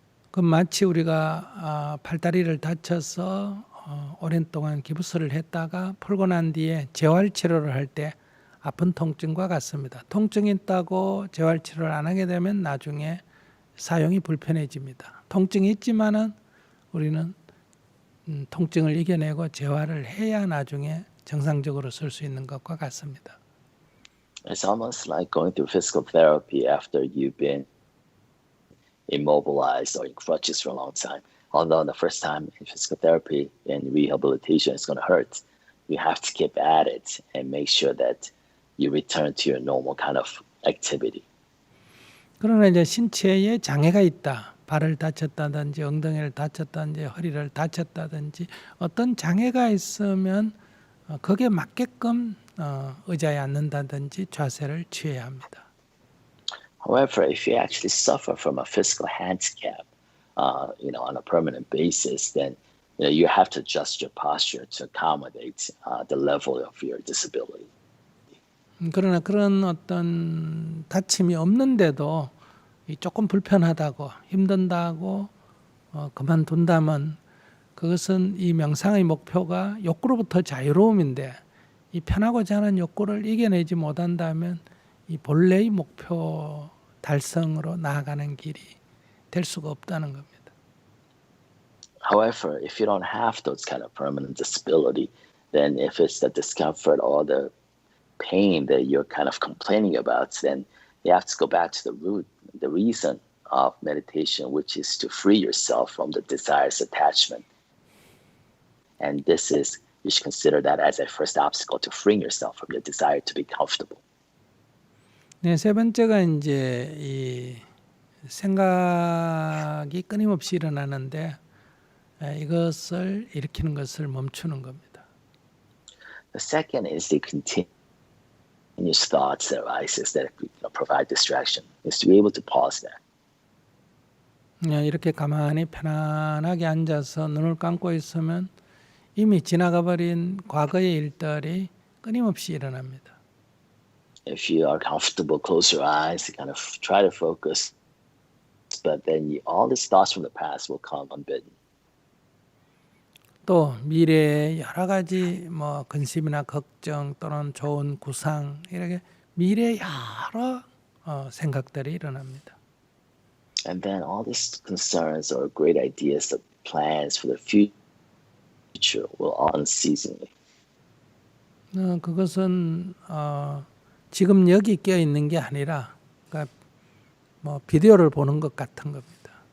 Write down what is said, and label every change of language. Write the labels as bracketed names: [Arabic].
[Korean] 그 마치 우리가 팔다리를 다쳐서 오랜 동안 기부스를 했다가 풀고 난 뒤에 재활치료를 할 때 아픈 통증과 같습니다. 통증이 있다고 재활치료를 안 하게 되면 나중에 사용이 불편해집니다. 통증이 있지만은 우리는 통증을 이겨내고 재활을 해야 나중에 정상적으로 쓸 수 있는 것과 같습니다. [English] It's almost like going through physical therapy after you've been immobilized or in crutches for a long time. Although the first time in physical therapy and rehabilitation is going to hurt, you have to keep at it and make sure that you return to your normal kind of activity. [Korean] 그러나 이제 신체에 장애가 있다. 발을 다쳤다든지 엉덩이를 다쳤다든지 허리를 다쳤다든지 어떤 장애가 있으면 거기에 맞게끔 의자에 앉는다든지 자세를 취해야 합니다. [English] However, if you actually suffer from a physical handicap, on a permanent basis, then you have to adjust your posture to accommodate the level of your disability. [Korean] 그러나 그런 어떤 다침이 없는데도 조금 불편하다고 힘든다고 그만둔다면 그것은 이 명상의 목표가 욕구로부터 자유로움인데 이 편하고자 하는 욕구를 이겨내지 못한다면 이 본래의 목표 달성으로 나아가는 길이 될 수가 없다는 겁니다. [English] However, if you don't have those kind of permanent disability, then if it's the discomfort or the pain that you're kind of complaining about, then you have to go back to the root, the reason of meditation, which is to free yourself from the desires attachment. And this is, you should consider that as a first obstacle to freeing yourself from your desire to be comfortable. [Korean] 네, 세 번째가 이제 이 생각이 끊임없이 일어나는데 이것을 일으키는 것을 멈추는 겁니다. [English] The second is the continuous thoughts that arises that provide distraction. Is to be able to pause that. [Korean] 이렇게 가만히 편안하게 앉아서 눈을 감고 있으면 이미 지나가 버린 과거의 일들이 끊임없이 일어납니다. [English] If you are comfortable, close your eyes, kind of try to focus, but then all these thoughts from the past will come unbidden. [Korean] 또 미래의 여러 가지 근심이나 걱정 또는 좋은 구상 이렇게 미래의 여러 생각들이 일어납니다. [English] And then all these concerns or great ideas, plans for the future will unceasingly. [Korean] 그것은 지금 여기 껴 있는 게 아니라 그러니까 비디오를 보는 것 같은 겁니다.